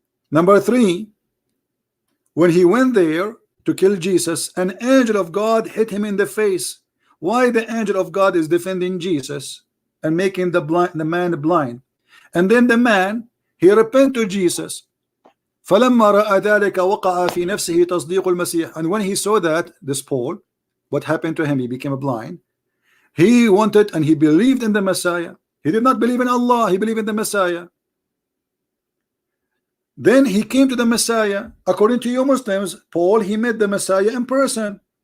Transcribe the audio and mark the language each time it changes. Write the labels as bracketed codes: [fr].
[en] Number three, when he went there to kill Jesus, an angel of God hit him in the face. Why the angel of God is defending Jesus and making the man blind? And then the man, he repented to Jesus. [ar] فلما رأى ذلك وقع في نفسه تصديق المسيح. [en] And when he saw that, this Paul, what happened to him? He became blind. He wanted and he believed in the Messiah. He did not believe in Allah, he believed in the Messiah. Then he came to the Messiah. According to you Muslims, Paul, he met the Messiah in person.